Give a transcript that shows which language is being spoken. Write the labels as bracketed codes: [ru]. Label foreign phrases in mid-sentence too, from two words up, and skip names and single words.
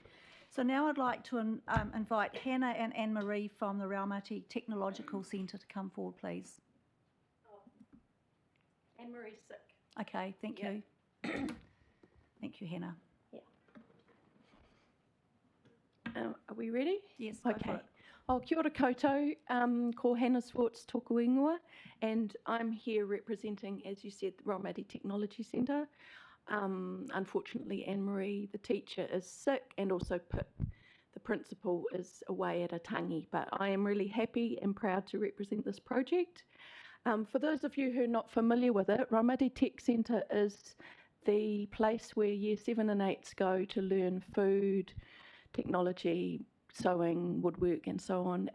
[en] So now I'd like to invite Hannah and Anne-Marie from the Raumati Technological Centre to come forward, please. Anne-Marie's sick. Okay, thank you. Thank you, Hannah. Are we ready? Yes, go for Okay. it. [mi] Oh, kia ora koutou, ko Hannah Swartz tōku ingoa, [en] and I'm here representing, as you said, the Raumati Technology Centre. Unfortunately, Anne-Marie, the teacher, is sick, and also Pip, the principal, is away at a tangi, but I am really happy and proud to represent this project. For those of you who are not familiar with it, Raumati Tech Centre is the place where Year 7 and 8s go to learn food, technology, sewing, woodwork, and so on.